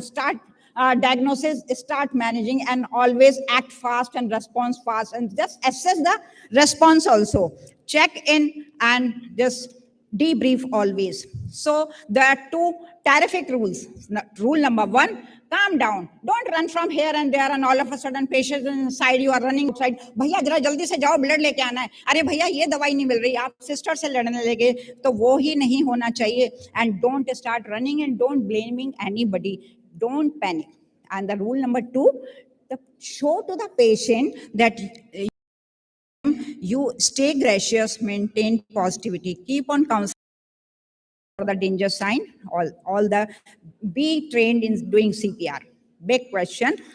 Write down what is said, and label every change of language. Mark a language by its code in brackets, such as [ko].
[en] Start diagnosis, start managing, and always act fast and respond fast, and just assess the response also. Check in and just debrief always. So there are two terrific rules. Rule number 1, calm down. Don't run from here and there and all of a sudden patients inside, you are running outside. [hi] भैया जरा जल्दी से जाओ, blood लेके आना है. अरे भैया ये दवाई नहीं मिल रही, आप सिस्टर से लड़ने लगे. तो वो ही नहीं होना चाहिए. [en] And don't start running and don't blaming anybody. Don't panic. And the rule number 2, show to the patient that you stay gracious, maintain positivity, keep on counseling for the danger sign, all the, be trained in doing CPR. Big question.